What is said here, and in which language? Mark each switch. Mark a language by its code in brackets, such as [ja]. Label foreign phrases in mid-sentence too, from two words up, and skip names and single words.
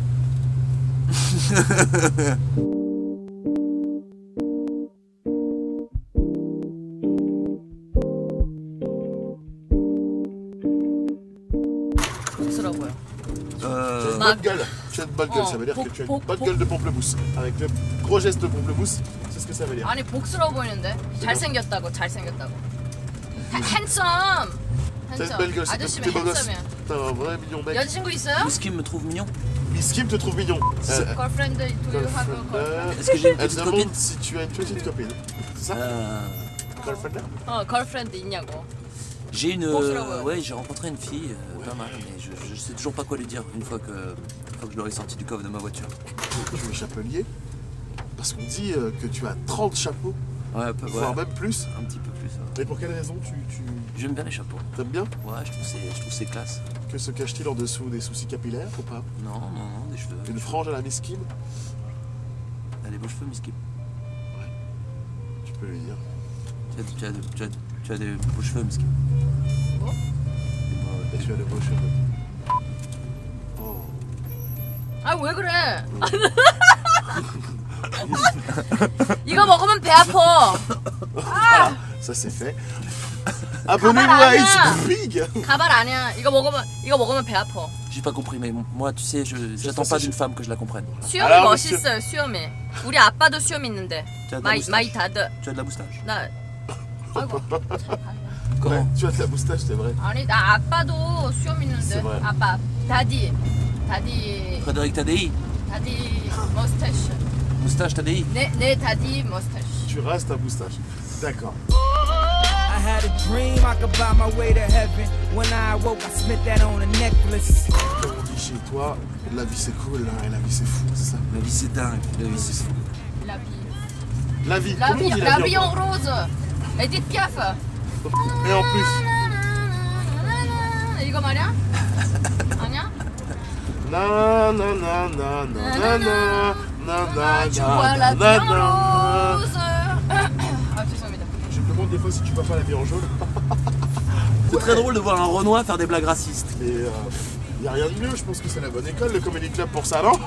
[fr] Bonne gueule. Tu as une bonne gueule, ça veut dire que tu as une bonne gueule de pamplemousse. Avec le gros geste de pamplemousse, c'est ce que ça veut dire. [ko] 아니 복스러워 보이는데? 잘생겼다고. 핸섬. [fr] T'as une belle gueule, c'est beau gosse. T'as un vrai mignon mec. [ko] 여자친구 있어요? [fr] Miss Kim me trouve mignon. Miss Kim te trouve mignon. [en] Girlfriend, do you have a girlfriend? [fr] Est-ce que j'ai une Elle petite demande copine? si tu as une petite copine. C'est ça? Girlfriend? [ko] girlfriend 있냐고. [fr] J'ai j'ai rencontré une fille, pas mal, mais je sais toujours pas quoi lui dire une fois que je l'aurai sorti du coffre de ma voiture. Tu es chapelier? Parce qu'on dit que tu as 30 chapeaux. Ouais, voire même plus. Un petit peu plus. Ouais. Et pour quelle raison tu... J'aime bien les chapeaux. T'aimes bien? Ouais, je trouve c'est classe. Que se cache-t-il en dessous? Des soucis capillaires ou pas? Non, des cheveux. Une frange à la Miss Kim? Elle a des beaux cheveux, Miss Kim. Ouais. Tu peux lui dire. Tu as des beaux cheveux, Miss Kim. Oh. Et tu as de beaux cheveux. Oh. [ko] 아 왜 그래? 이거 먹으면 배 아파. [fr] Voilà, ça c'est fait. Abonnez-vous à It's Big. [ko] 가발 아니야. 이거 먹으면 배 아파. [fr] J'ai pas compris, mais moi, tu sais, j'attends pas d'une femme que je la comprenne. [ko] 수염이 멋있어요, 수염이. 우리 아빠도 수염 있는데. 많이 다들. [fr] Tu as de la moustache? [ko] 나. 아이고. [fr] Ouais, tu as de la moustache, c'est vrai. [ko] 아니 나 아빠도 수염 있는데. 아빠. 다디. Frédéric Tadei. [en] daddy mustache. [fr] Moustache Tadei. 내 [en] daddy mustache. [fr] Tu rases ta moustache. D'accord. [en] I had a dream I could buy my way to heaven. When I awoke, I spent that on a necklace. [fr] Comme on dit chez toi, la vie c'est cool, hein, et la vie c'est fou, c'est ça? La vie c'est dingue, la vie c'est fou. La vie. La vie. La vie en rose. Edith Piaf. Et en plus. [ko] 이거 말이야? 아니야? [fr] Tu vois la vie en rose. [ko] Ah, 죄송합니다. [fr] Je me demande des fois si tu vas pas la vie en jaune. C'est très drôle de voir un Renoir faire des blagues racistes. Mais y a rien de mieux, je pense que c'est la bonne école, le Comedy Club pour ça, non?